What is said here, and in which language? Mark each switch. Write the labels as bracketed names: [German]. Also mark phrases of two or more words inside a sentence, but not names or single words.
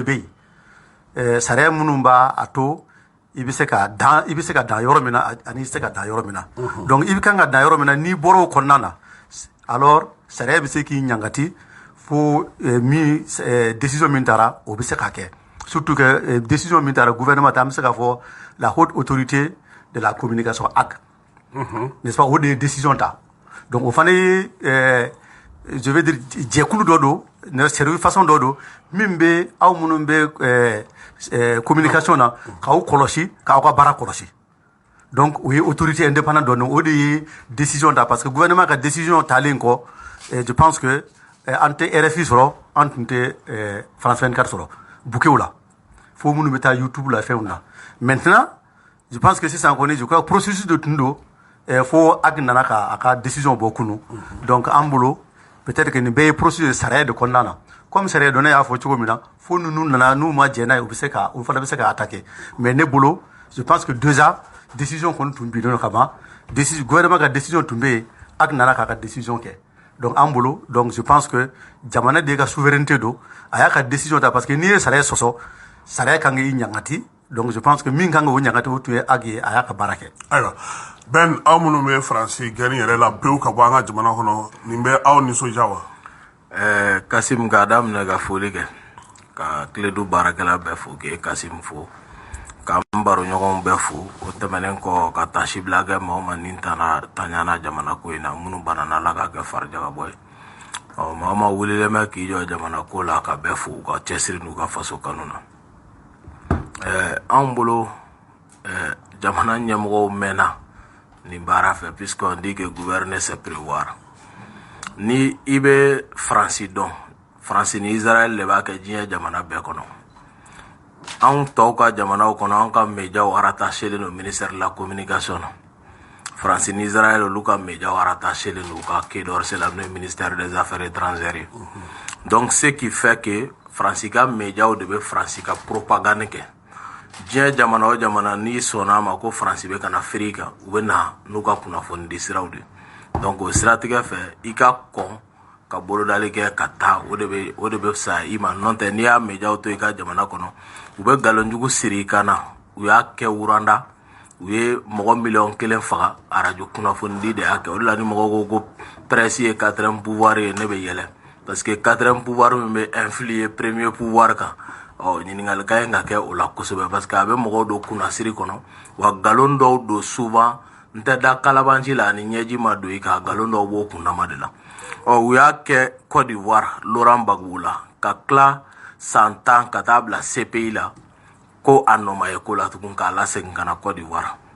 [Bambara] bɛ yen sariya minnu b'a a to i bɛ se ka dan yɔrɔ min na ani i tɛ se ka dan yɔrɔ min na donc i kan ka dan yɔrɔ min na n'i bɔra o kɔnɔna na alors sariya bɛ se k'i ɲangati fo min décision min taara o bɛ se ka kɛ [French] surtout que [Bambara] décision min taara gouvernement ta an bɛ se ka fɔ [French] la haute autorité de la communication [Bambara] HAC [French] n'est-ce pas [Bambara] o de ye décision ta donc o fana ye [French] je veux dire [Bambara] jɛkulu dɔ don service façon dɔ don min bɛ aw minnu bɛ communication na k'aw kɔlɔsi k'aw ka baara kɔlɔsi donc o ye [French] autorité indépendante [Bambara] dɔ o de ye décision ta [French] parce que [Bambara] gouvernement ka décision talen kɔ [French] je pense que [Bambara] an tɛ RFI sɔrɔ an tun tɛ France 24 sɔrɔ bouquet la fo minnu bɛ taa YouTube la fɛnw na maintenant [French] je pense que [Bambara] sisan kɔni [French] je crois [Bambara] processus de tun don fo HAC nana a ka décision bɔ kunu donc an bolo [French] peut-être que [Bambara] nin bɛɛ ye processus de sariya de kɔnɔna na comme sariya dɔnna y'a fɔ cogo min na fo ninnu nana n'u ma jɛ n'a ye u fana bɛ se ka attaquer mais ne bolo [French] je pense que déjà [Bambara] décision kɔni tun bilen don ka ban gouvernement ka décision tun bɛ yen ak nana k'a ka décision kɛ donc an bolo donc [French] je pense que [Bambara] jamana de ka souveraineté don a y'a ka décision ta [French] parce que [Bambara] n'i ye sariya sɔsɔ sariya kan k'i ɲangati donc [French] je pense que [Bambara] min kan k'o ɲangati o tun ye ak ye a y'a ka baara kɛ. ayiwa Ben aw minnu bɛ faransi gɛni yɛrɛ la pewu ka bɔ an ka jamana kɔnɔ nin bɛ aw nisɔndiya wa. Kasim k'a daminɛ ka foli kɛ ka tiledu baarakɛla bɛɛ fo k'e Kasim fo ka n baroɲɔgɔnw bɛɛ fo o tɛmɛnen kɔ ka tasibila kɛ maaw ma nin taɲana jamana ko in na minnu banana Ala ka kɛ farijagabɔ ye maa ma wulilen bɛ k'i jɔ jamana ko la ka bɛɛ fo u ka cɛsiri n'u ka faso kanu na anw bolo jamana ɲɛmɔgɔw mɛnna nin baara fɛ [French] puisque on dit que gouverner c'est prévoir [Bambara] ni i bɛ Faransi dɔn Faransi ni Israël de b'a kɛ diɲɛ jamana bɛɛ kɔnɔ anw tɔw ka jamanaw kɔnɔ anw ka médiaw rattachelen don [French] ministère de la communication [Bambara] na Faransi ni Israël olu ka médiaw rattachelen don u ka Quai d'Orsay la n'o ye [French] ministère des affaires étrangères [Bambara] ye [French] donc ce qui fait que [Bambara] Faransi ka médiaw de bɛ Faransi ka propagande kɛ diɲɛ jamana o jamana n'i sɔnna a ma ko Faransi bɛ ka na feere kan u bɛ na n'u ka kunnafoni di siraw de donc o siratigɛ fɛ i ka kɔn ka bolodali kɛ ka taa o de bɛ fisaya i ma n'o tɛ n'i y'a médiaw to i ka jamana kɔnɔ u bɛ nkalonjugu siri i kan na u y'a kɛ wuranda u ye mɔgɔ miliyɔn 1 faga radio kunnafoni di de y'a kɛ o de la ni mɔgɔw ko presse ye [French] 4e pouvoir [Bambara] ye ne bɛ yɛlɛ parce que [French] 4e pouvoir [Bambara] min bɛ [French] influer premier pouvoir [Bambara] kan ɲininkali ka ɲi ka kɛ o la kosɛbɛ parce que a bɛ mɔgɔw don kunnasiri kɔnɔ wa nkalon dɔw don souvent n tɛ da kalabanci la ani ɲɛji ma don i kan nkalon dɔw b'o kunnama de la u y'a kɛ Côte d'Ivoire Laurent Gbagbo la ka tila san 10 ka taa bila CPI la ko a nɔ ma ye ko la tugun k'a lasegin ka na Côte d'Ivoire